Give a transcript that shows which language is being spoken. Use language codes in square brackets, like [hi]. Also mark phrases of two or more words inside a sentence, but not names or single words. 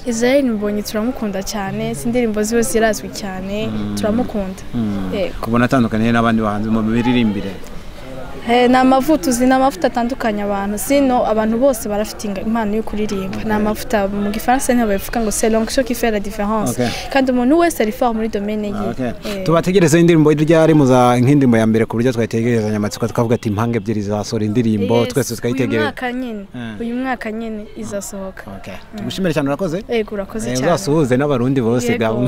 [rw] Israel Mbonye turamukunda cyane sindirimbo ziwe zirazwi cyane turamukunda kubona atandukanye n'abandi bahanzi mu biririmbire n'amavuta uzi n'amavuta atandukanye abantu sino abantu bose barafite impano yo kuririmba n'amavuta mu gifaransa niho bavuga ngo [fr] c'est l'onction qui fait la différence [rw] kandi umuntu wese ari fort muri domaine ye tubategereza indirimbo ryari muza nk'indimbo ya mbere ku buryo twategereza nyamatsiko tukavuga ati impanga ebyiri zasohora indirimbo twese tukayitegereza uyu mwaka nyene izasohoka tugushimire cyane urakoze yego urakoze cyane uzasuhuze n'abarundi bose gabo